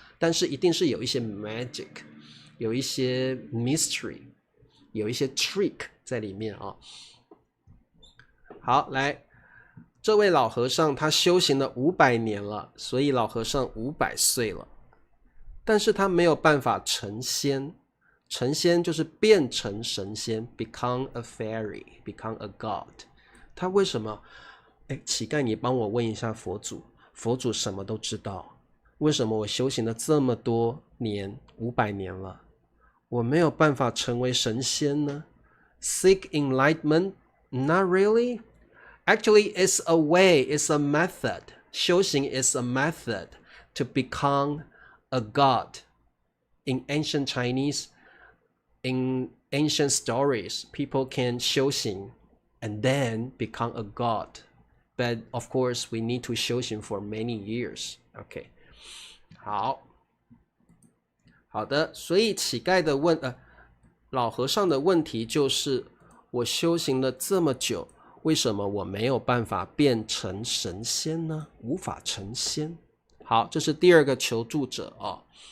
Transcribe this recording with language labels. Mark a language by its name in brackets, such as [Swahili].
[Chinese] 但是一定是有一些 magic， 有一些 mystery， 有一些 trick 在裡面啊。好，來。這位老和尚他修行了500年了，所以老和尚500歲了，但是他沒有辦法成仙。成仙就是變成神仙 ， [English] become a fairy, become a god。 [Chinese] 他為什麼？乞丐，你幫我問一下佛祖，佛祖什麼都知道。為什麼我修行了這麼多年，500年了，我沒有辦法成為神仙呢？ [English] Seek enlightenment? Not really.Actually, it's a way, it's a method. 修行 is a method to become a god. In ancient Chinese, in ancient stories, people can 修行 and then become a god. But of course, we need to 修行 for many years. [Chinese] OK， 好的，所以乞丐的老和尚的問題就是，我修行了這麼久。為什麼我沒有辦法變成神仙呢？無法成仙。好，這是第二個求助者哦。